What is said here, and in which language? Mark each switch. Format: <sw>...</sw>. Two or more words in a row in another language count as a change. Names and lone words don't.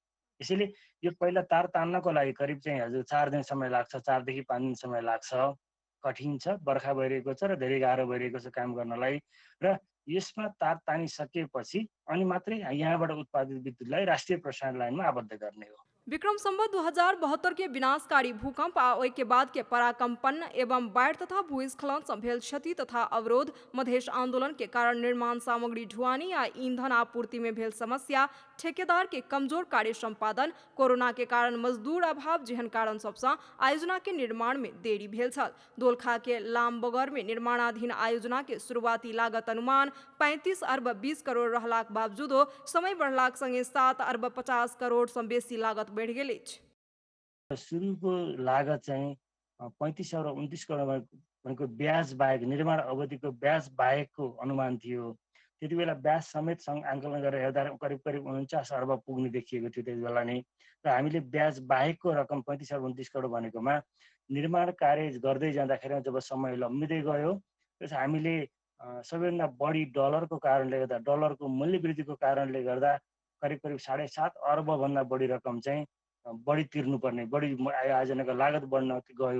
<ne>यसैले यो पहिला तार तान्नको लागि करिब चाहिँ हजुर 4 दिन समय लाग्छ, 4 देखि 5 दिन समय लाग्छ। कठिन छ, बर्खा भइरहेको छ र धेरै गाह्रो भइरहेको छ काम गर्नलाई। र यसमा तार तानिसकेपछि अनि मात्रै यहाँबाट उत्पादित विद्युतलाई राष्ट्रिय प्रसारण लाइनमा आबद्ध गर्ने हो।</ne> <mai>विक्रम संवत 2072 के विनाशकारी भूकंप आ ओहि के बाद के पराकंपन एवं बाढ़ तथा भूस्खलन सँ भेल क्षति तथा अवरोध, मधेश आंदोलन के कारण निर्माण सामग्री ढुआनी आ ईंधन आपूर्ति में भेल समस्या, ठेकेदार के कमजोर कार्य संपादन, कोरोना के कारण मजदूर अभाव जेहन कारण सबसँ आयोजना के निर्माण में देरी भेल छल। दोलखा के लामबगर में निर्माणाधीन आयोजना के शुरुआती लागत अनुमान 35 अरब 20 करोड़ रहलाक बावजूदो समय बढ़लाक संगे 7 अरब 50 करोड़ सँ बेसी लागत बढ़ि गेल अछि।</mai> <ne>सुरुको लागत चाहिँ 35 अरब 29 करोड भनेको ब्याज बाहेक, निर्माण अवधिको ब्याज बाहेकको अनुमान थियो। त्यति बेला ब्याज समेत आङ्कलन गरेर हेर्दा करिब 49 अर्ब पुग्ने देखिएको थियो त्यति बेला नै। र हामीले ब्याज बाहेकको रकम 35 अरब 29 करोड भनेकोमा निर्माण कार्य गर्दै जाँदाखेरि जब समय लम्बिँदै गयो, त्यस हामीले सबैभन्दा बढी डलरको कारणले गर्दा, डलरको मूल्य वृद्धिको कारणले गर्दा करिब 7.5 अर्ब भन्दा बढी रकम चाहिँ बढी तिर्नुपर्ने, बढी आयोजनाको लागत बढ्न गयो।</ne>